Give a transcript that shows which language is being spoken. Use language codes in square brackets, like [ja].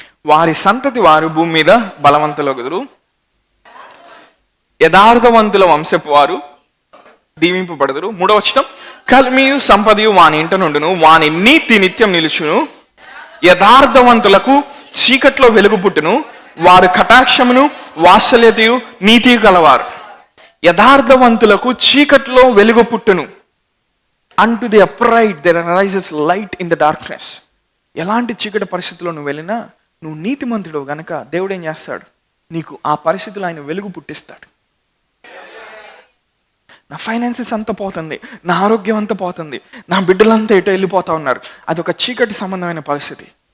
[te] వారి సంతతి వారు భూమి మీద బలవంతులగుదురు, యథార్థవంతుల వంశపు వారు దీవింపబడదురు. 3వ వచనం, కలిమియు సంపదయు వాని ఇంట నుండును, వాని నీతి నిత్యం నిలుచును, యథార్థవంతులకు చీకట్లో వెలుగు పుట్టును, వారు కటాక్షమును వాత్సల్యతయు నీతి గలవారు. యథార్థవంతులకు చీకట్లో వెలుగు పుట్టును. [en] Unto the upright there arises light in the darkness. [te] ఎలాంటి చీకటి పరిస్థితిలో నువ్వు వెళ్ళినా నువ్వు నీతిమంతుడు గనక దేవుడు ఏం చేస్తాడు, నీకు ఆ పరిస్థితులు ఆయన వెలుగు పుట్టిస్తాడు. నా ఫైనాన్సెస్ అంతా పోతుంది, నా ఆరోగ్యం అంతా పోతుంది, నా బిడ్డలంతా ఎటో వెళ్ళిపోతా ఉన్నారు, అదొక చీకటి సంబంధమైన పరిస్థితి.